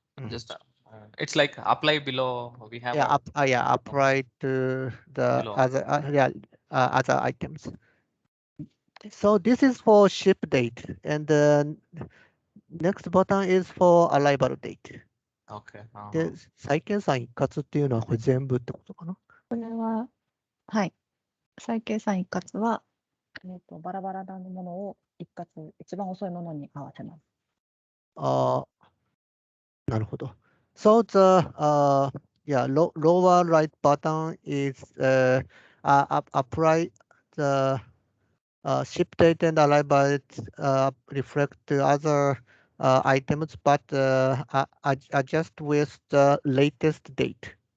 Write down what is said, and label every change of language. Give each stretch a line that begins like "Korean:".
English: Just it's like apply below. We have Apply to the below. other items. So this is for ship date, and the next button is for arrival date. Okay.
Japanese: で、債券算一括っていうのはこれ全部ってことかな？これは、はい。再計算一括は、バラバラなものを一括、一番遅いものに合わせます。なるほど。
English: So the lower right button is apply the ship date and arrival reflect the other items, but adjust with the latest date.